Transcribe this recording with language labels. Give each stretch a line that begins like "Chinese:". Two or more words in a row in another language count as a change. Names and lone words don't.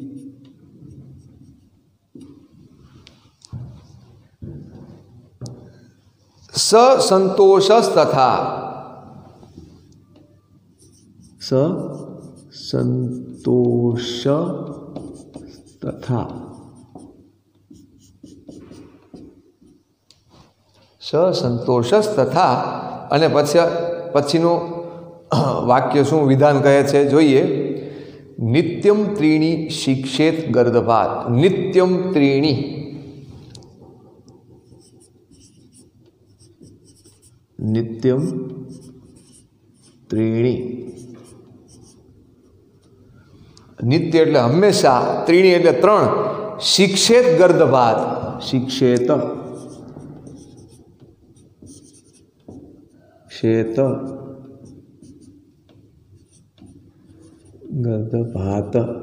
Sanskrit: स संतोषस्तथा। स संतोषस्तथा। स संतोषस्तथा।
Gujarati: અને પછીનું વાક્ય શું વિધાન કહે છે જોઈએ।
Sanskrit: નિત્યમ ત્રીણી શિક્ષેત ગર્દભાત। નિત્યમ ત્રીણી, नित्यम त्रीणी।
Gujarati: નિત્ય એટલે હમેશા, ત્રીણી એટલે 3।
Sanskrit: शिक्षेत गर्दभात। शिक्षेत क्षेत गर्दभात।